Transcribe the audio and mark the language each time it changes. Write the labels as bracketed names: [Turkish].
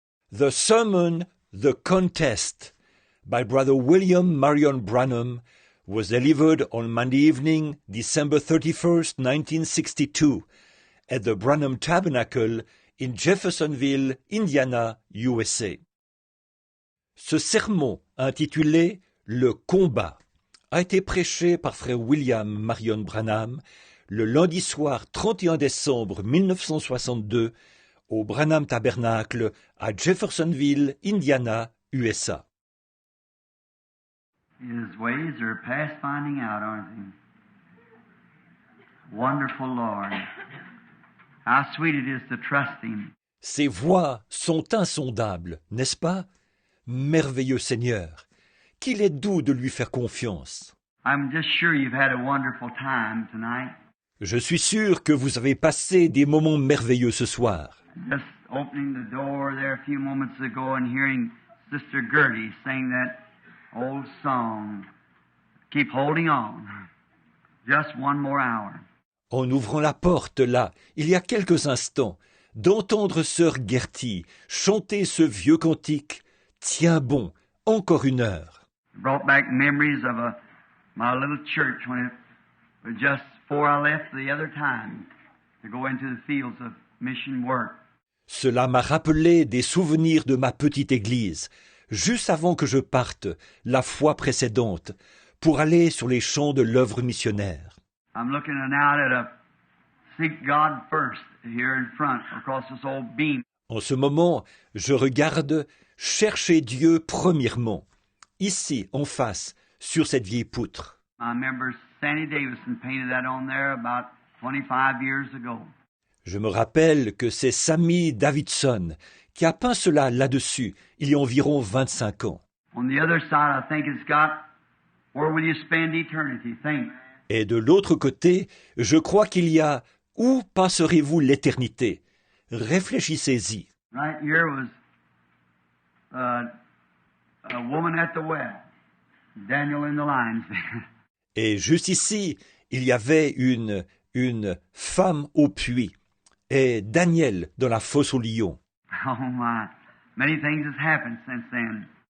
[English] The sermon, The Contest, by Brother William Marion Branham, was delivered on Monday evening, December 31st, 1962, at the Branham Tabernacle in Jeffersonville, Indiana, USA. [French] Ce sermon, intitulé « Le combat », a été prêché par frère William Marion Branham le lundi soir 31 décembre 1962 au Branham Tabernacle à Jeffersonville, Indiana, USA. [English] His ways are past finding out, aren't they? Wonderful Lord. How sweet it is to trust Him. [French] Ses voies sont insondables, n'est-ce pas? Merveilleux Seigneur, qu'il est doux de lui faire confiance. [English] I'm just sure you've had a wonderful time tonight. [French] Je suis sûr que vous avez passé des moments merveilleux ce soir. [English] Just opening the door there a few moments ago and hearing Sister Gertie sing that old song, Keep Holding On. Just one more hour. [French] En ouvrant la porte là, il y a quelques instants, d'entendre sœur Gertie chanter ce vieux cantique, Tiens bon, encore une heure. [English] It brought back memories of my little church when it was just before I left the other time to go into the fields of mission work. [French] Cela m'a rappelé des souvenirs de ma petite église, juste avant que je parte, la fois précédente, pour aller sur les champs de l'œuvre missionnaire. [English] I'm looking out at a Seek God First here in front across this old beam. [French] En ce moment, je regarde Chercher Dieu premièrement, ici, en face, sur cette vieille poutre. [English] I remember Sandy Davison painted that on there about 25 years ago. [French] Je me rappelle que c'est Sammy Davidson qui a peint cela là-dessus, il y a environ 25 ans. [English] On the other side, I think it's got, Where will you spend eternity? Think. [French] Et de l'autre côté, je crois qu'il y a Où passerez-vous l'éternité? Réfléchissez-y. [English] Right here was a woman at the well, Daniel in the lion's den. [French] Et juste ici, il y avait une femme au puits et Daniel dans la fosse aux lions. [English] Oh my, many things has happened since then.